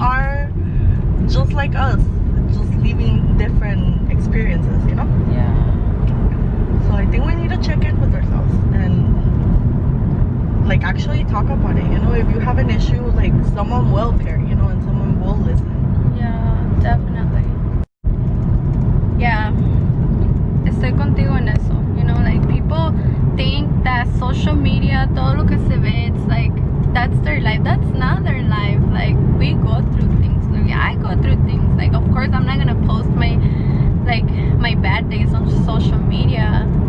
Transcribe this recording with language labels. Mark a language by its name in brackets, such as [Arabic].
[English] are just like us, just living different experiences, you know. Yeah. So I think we need to check in with ourselves and like actually talk about it, you know. If you have an issue, like someone will care, you know, and someone will listen. Yeah, definitely. Yeah, [Spanish] estoy contigo en eso. [English] You know, like people think that social media, [Spanish] todo lo que se ve, [English] it's like that's their life. That's not their life. Like we go through things. Like, yeah, I go through things. Like of course I'm not gonna post my bad days on social media.